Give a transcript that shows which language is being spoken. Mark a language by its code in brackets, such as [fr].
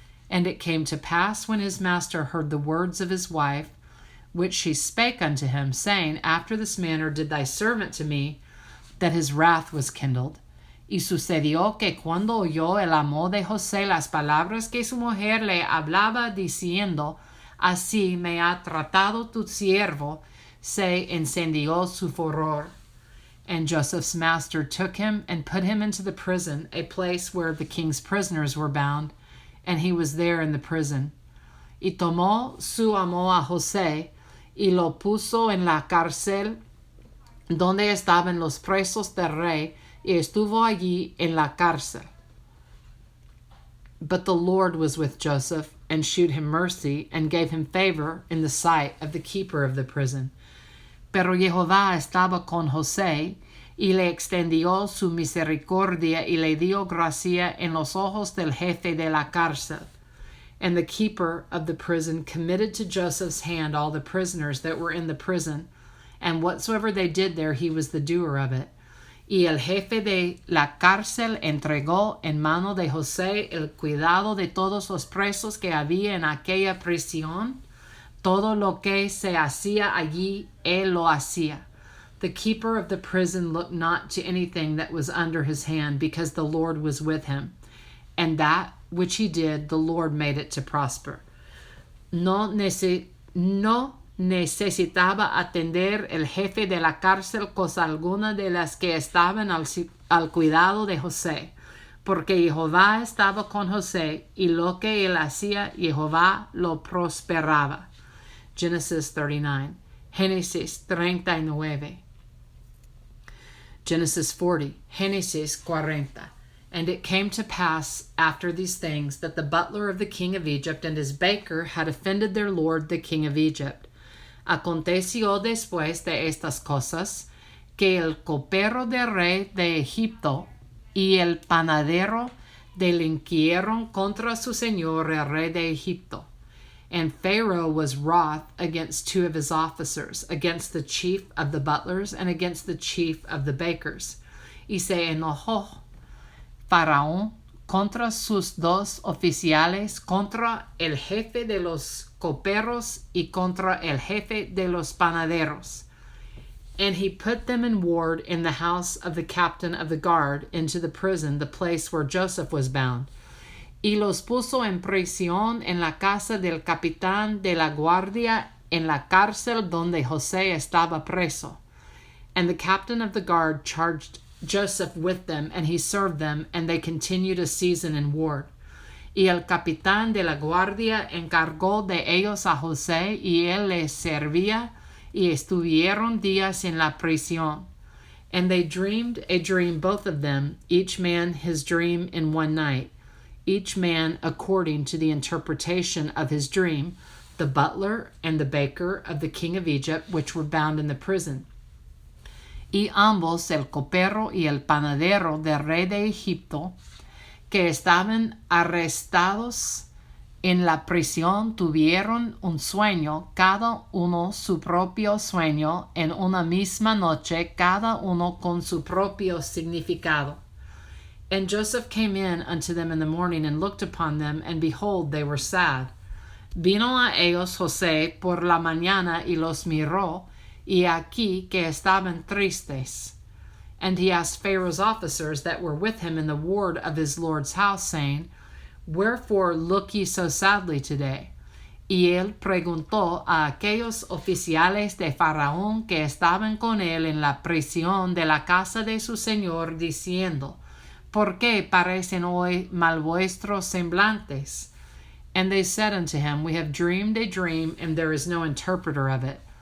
[en] And it came to pass, when his master heard the words of his wife, which she spake unto him, saying, After this manner did thy servant to me, that his wrath was kindled. [es] Y sucedió que cuando oyó el amo de José las palabras que su mujer le hablaba, diciendo, Así me ha tratado tu siervo, se encendió su furor. [en] And Joseph's master took him and put him into the prison, a place where the king's prisoners were bound, and he was there in the prison. [es] Y tomó su amo a José, y lo puso en la cárcel donde estaban los presos del rey, y estuvo allí en la cárcel. [en] But the Lord was with Joseph, and shewed him mercy, and gave him favor in the sight of the keeper of the prison. [es] Pero Jehová estaba con José, y le extendió su misericordia, y le dio gracia en los ojos del jefe de la cárcel. [en] And the keeper of the prison committed to Joseph's hand all the prisoners that were in the prison, and whatsoever they did there, he was the doer of it. [es] Y el jefe de la cárcel entregó en mano de José el cuidado de todos los presos que había en aquella prisión. Todo lo que se hacía allí, él lo hacía. [en] The keeper of the prison looked not to anything that was under his hand, because the Lord was with him. And that which he did, the Lord made it to prosper. [es] No necesitaba atender el jefe de la cárcel cosa alguna de las que estaban al cuidado de José, porque Jehová estaba con José, y lo que él hacía, Jehová lo prosperaba. [en] Genesis 39. Génesis 39. Genesis 40. [es] Génesis 40. [en] And it came to pass after these things that the butler of the king of Egypt and his baker had offended their lord the king of Egypt. [es] Aconteció después de estas cosas que el copero del rey de Egipto y el panadero delinquieron contra su señor el rey de Egipto. [en] And Pharaoh was wroth against two of his officers, against the chief of the butlers and against the chief of the bakers. [es] Y se enojó Faraón contra sus dos oficiales, contra el jefe de los coperos y contra el jefe de los panaderos. [en] And he put them in ward in the house of the captain of the guard, into the prison, the place where Joseph was bound. [es] Y los puso en prisión en la casa del capitán de la guardia, en la cárcel donde José estaba preso. [en] And the captain of the guard charged Joseph with them, and he served them, and they continued a season in ward. [es] Y el capitán de la guardia encargó de ellos a José, y él les servía, y estuvieron días en la prisión. [en] And they dreamed a dream, both of them, each man his dream in one night, each man according to the interpretation of his dream, the butler and the baker of the king of Egypt, which were bound in the prison. [es] Y ambos, el copero y el panadero del rey de Egipto, que estaban arrestados en la prisión, tuvieron un sueño, cada uno su propio sueño, en una misma noche, cada uno con su propio significado. [en] And Joseph came in unto them in the morning, and looked upon them, and behold, they were sad. [es] Vino a ellos José por la mañana, y los miró, y aquí que estaban tristes. [en] And he asked Pharaoh's officers that were with him in the ward of his lord's house, saying, Wherefore look ye so sadly today? [es] Y él preguntó a aquellos oficiales de Faraón que estaban con él en la prisión de la casa de su señor, diciendo, ¿Por qué parecen hoy mal vuestros semblantes? [en] And they said unto him, We have dreamed a dream, and there is no interpreter of it.